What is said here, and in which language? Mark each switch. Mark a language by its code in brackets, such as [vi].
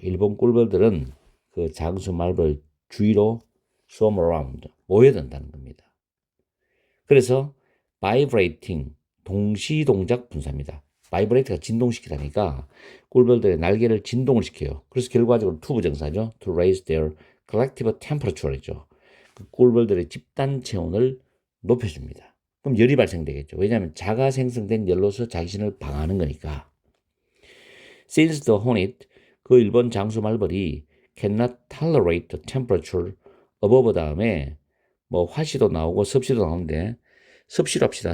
[ko] 일본 꿀벌들은 그 장수 말벌 주위로 [en] swarm around, [ko] 모여든다는 겁니다. 그래서 vibrating, 동시동작 분사입니다. vibrate가 진동시키다니까 꿀벌들의 날개를 진동을 시켜요. 그래서 결과적으로 투부정사죠. [en] to raise their collective temperature이죠. [ko] 그 꿀벌들의 집단 체온을 높여줍니다. 그럼 열이 발생되겠죠. 왜냐하면 자가 생성된 열로서 자신을 방어하는 거니까. [en] Since the hornet, [ko] 그 일본 장수 말벌이 [en] cannot tolerate the temperature above [ko] 다음에 뭐 화씨도 나오고 섭씨도 나오는데 섭씨로 합시다.